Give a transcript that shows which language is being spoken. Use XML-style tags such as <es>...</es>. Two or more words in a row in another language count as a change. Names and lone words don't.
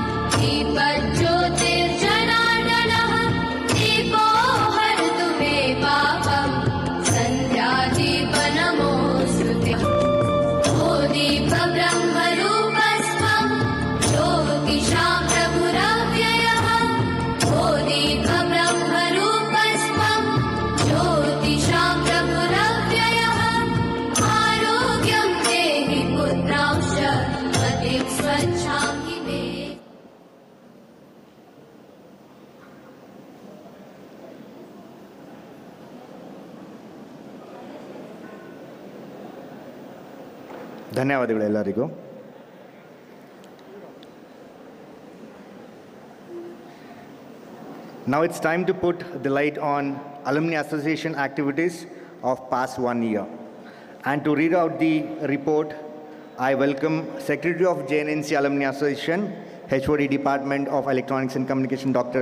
<sa>दीपज्योतिर्जनार्दनः दीपो हरतु मे पापम् सन्ध्यादीपनमोऽस्तुते ओ दीपब्रह्मरूपस्त्वं ज्योतिषा प्रभुरव्ययः ओ दीपब्रह्मरूपस्त्वं ज्योतिषा प्रभुरव्ययः आरोग्यं देहि पुत्रांश्च मतिं स्वच्छां हि मे.</sa> <kn>ಧನ್ಯವಾದಗಳು ಎಲ್ಲರಿಗೂ.</kn> <en>Now it's time to put the light on Alumni Association activities of past 1 year. And to read out the report, I welcome Secretary of JNNCE Alumni Association, HOD Department of Electronics and Communication, Dr.</en>